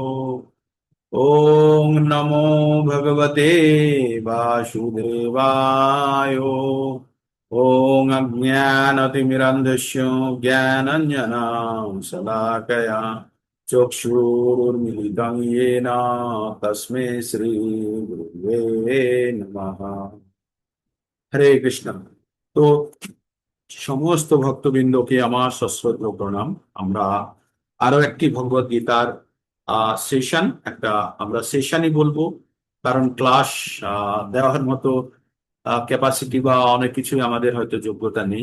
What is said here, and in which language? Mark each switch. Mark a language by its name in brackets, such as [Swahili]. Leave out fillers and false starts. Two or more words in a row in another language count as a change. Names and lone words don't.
[Sanskrit] ओम नमो भगवते वासुदेवाय। ओम अज्ञानतिमिरन्धस्य ज्ञानाञ्जनं शलाकया चक्षुरुन्मिलितं येन तस्मै श्रीगुरुवे नमः। [Bangla] হরে কৃষ্ণ। তো সমস্ত ভক্তবৃন্দকে আমার সশ্রদ্ধ প্রণাম। আমরা আরো একটি ভগবদ গীতার সেশন, আমরা সেশনই বলবো, কারণ ক্লাস দেওয়ার মতো ক্যাপাসিটি বা অনেক কিছুই আমাদের হয়তো যোগ্যতা নেই।